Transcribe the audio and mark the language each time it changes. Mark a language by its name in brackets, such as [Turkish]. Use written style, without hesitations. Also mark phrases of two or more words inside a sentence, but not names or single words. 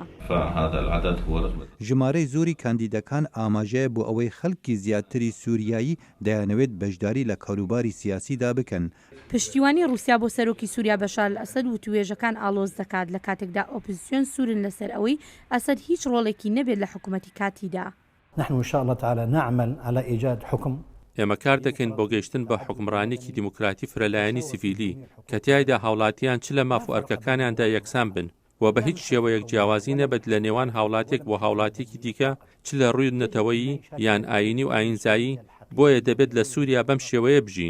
[Central Kurdish] ژمارەی زۆری کاندیدەکان ئاماژەیە بۆ ئەوەی خەڵکی زیاتری سووریایی دەیانەوێت بەشداری لە کاروباری سیاسیدا بکەن. پشتیوانی رووسیا بۆ سەرۆکی سووریا بەشار ئەسەد و توێژەکان ئالۆز دەکات لە کاتێکدا ئۆپۆزیسیۆن سوورن لەسەر ئەوەی ئەسەد هیچ ڕۆڵێکی نەبێت لە حکوومەتی کاتیدا. [Arabic] نحن إن شاء الله تعالى نعمل على إيجاد حكم. [Central Kurdish] ئێمە کار دەکەین بۆ گەیشتن بە حکمڕانێکی دیموکراتی فرەلایەنی سیڤیلی کە تیایدا هاوڵاتیان چ لە ماف و ئەرکەکانیاندا یەکسان بن و بە هیچ شێوەیەک جیاوازی نەبێت لە نێوان هاوڵاتێک بۆ هاوڵاتێکی دیکە چ لە ڕووی نەتەوەیی یان ئاینی و ئاینزایی بۆیە دەبێت لە سووریا بەم شێوەیە بژین.